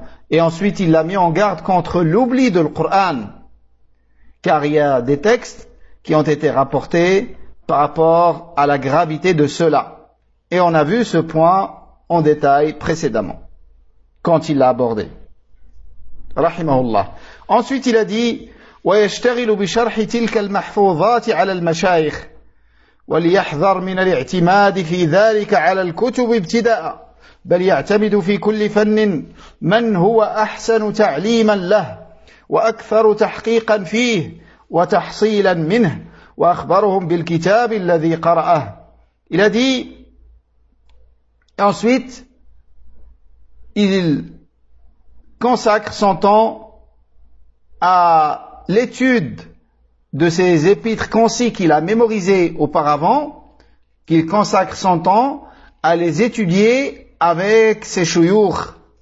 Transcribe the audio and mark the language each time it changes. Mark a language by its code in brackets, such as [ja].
[fr] Et ensuite, il l'a mis en garde contre l'oubli du Coran, car il y a des textes qui ont été rapportés par rapport à la gravité de cela. Et on a vu ce point en détail précédemment, quand il l'a abordé. Rahimahullah. Ensuite, il a dit, [ar] ويشتغل بشرح تلك المحفوظات على المشايخ وليحذر من الاعتماد في ذلك على الكتب ابتداء بل يعتمد في كل فن من هو أحسن تعليما له وأكثر تحقيقا فيه وتحصيلا منه وأخبرهم بالكتاب الذي قرأه. [fr] Il a dit, ensuite il consacre son temps à l'étude de ces épîtres concis qu'il a mémorisés auparavant, qu'il consacre son temps à les étudier avec ses chouyours,